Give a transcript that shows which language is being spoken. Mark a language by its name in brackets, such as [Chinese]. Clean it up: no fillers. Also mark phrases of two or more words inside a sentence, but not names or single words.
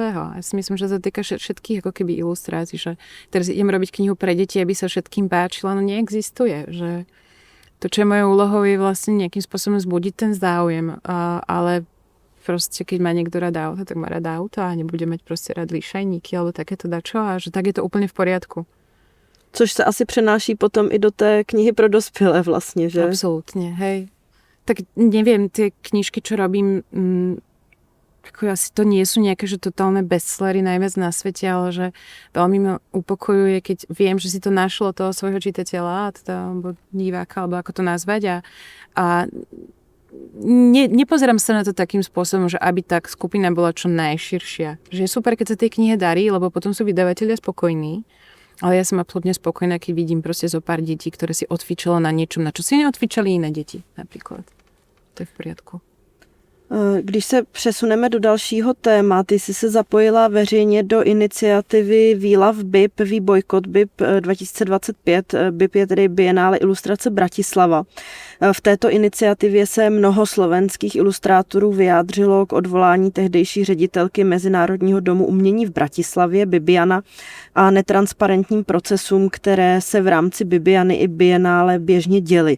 [Slovak] Ja si myslím, že sa týka všetkých ako keby ilustrácií, že teraz idem robiť knihu pre deti, aby sa všetkým páčila, no neexistuje, že to, čo je mojou úlohou, je vlastne nejakým spôsobom zbudiť ten záujem, ale proste, keď má niekto rád auto, tak má rád auto a nebude mať proste rád líšajníky alebo takéto dačo a že tak je to úplne v poriadku. [Czech] Což se asi přenáší potom i do té knihy pro dospělé vlastně, že? [Slovak] Absolútne, hej. Tak neviem, tie knižky, čo robím, ako asi to nie sú nejaké, že totálne bestsellery najviac na svete, ale že veľmi ma upokojuje, keď viem, že si to našlo toho svojho čitateľa, alebo diváka, alebo ako to nazvať a nepozerám sa na to takým spôsobom, že aby tá skupina bola čo najširšia. Že je super, keď sa tej knihe darí, lebo potom sú vydavatelia spokojní. Ale ja som absolútne spokojná, keď vidím proste zo pár detí, ktoré si odfičalo na niečom, na čo si neodfičali iné deti napríklad. To je v poriadku. [Czech] Když se přesuneme do dalšího téma, ty jsi se zapojila veřejně do iniciativy We Love BIP, We Boycott BIP 2025. BIP je tedy Bienále ilustrace Bratislava. V této iniciativě se mnoho slovenských ilustrátorů vyjádřilo k odvolání tehdejší ředitelky Mezinárodního domu umění v Bratislavě, Bibiana, a netransparentním procesům, které se v rámci Bibiany i Bienále běžně děly.